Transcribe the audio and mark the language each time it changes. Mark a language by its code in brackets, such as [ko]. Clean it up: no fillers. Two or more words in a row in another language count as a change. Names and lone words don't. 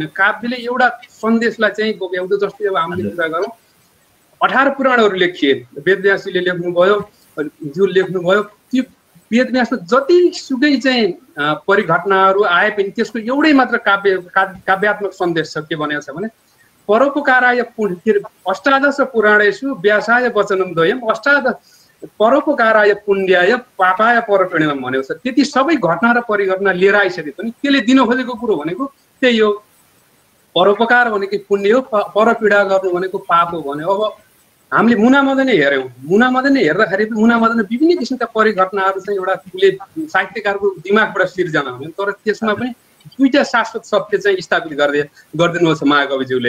[ne] काव्यले एउटा सन्देशलाई चाहिँ बोक्याउँछ। जस्तै अब हामीले कुरा गरौँ, 18 पुराणहरू लेखिए, वेदव्यासले लेख्नुभयो, ज्यू लेख्नुभयो, वेदव्यासमा जतिसुकै चाहिँ परिघटनाहरू आए पनि त्यसको एउटै मात्र काव्यात्मक सन्देश छ। के भनेको छ भने [sa] परोपकाराय अष्टादश पुराणेषु व्यासाय वचनम द्वयम् परोपकाराय पुण्याय पापाय परपीडनम [ne] भनेको छ। त्यति सबै घटना र परिघटना लिएर आइसके पनि त्यसले दिन खोजेको कुरो भनेको त्यही हो। परोपकार भनेको पुण्य हो, परपीडा गर्नु भनेको पाप हो भन्यो। अब हामीले मुनामदनै हेऱ्यौँ, मुनामदनै हेर्दाखेरि मुनामदन विभिन्न किसिमका परिघटनाहरू चाहिँ एउटा साहित्यकारको दिमागबाट सिर्जना हुने, तर त्यसमा पनि दुईटा शाश्वत सत्य चाहिँ स्थापित गरिदिनुभएको छ महाकविज्यूले।